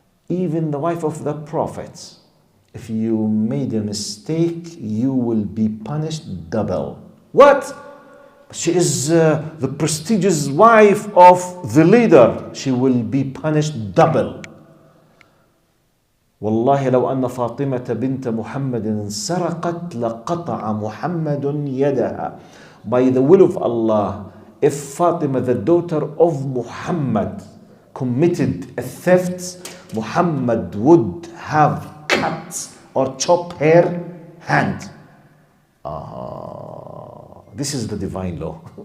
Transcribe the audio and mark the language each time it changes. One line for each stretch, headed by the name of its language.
English: Even the wife of the Prophet, if you made a mistake, you will be punished double. What? She is the prestigious wife of the leader. She will be punished double.
Arabic: والله لو أن فاطمة بنت محمد سرقت لقطع محمد يدها.
English: By the will of Allah, if Fatima, the daughter of Muhammad, committed a theft, Muhammad would have cut or chopped her hand. This is the divine law.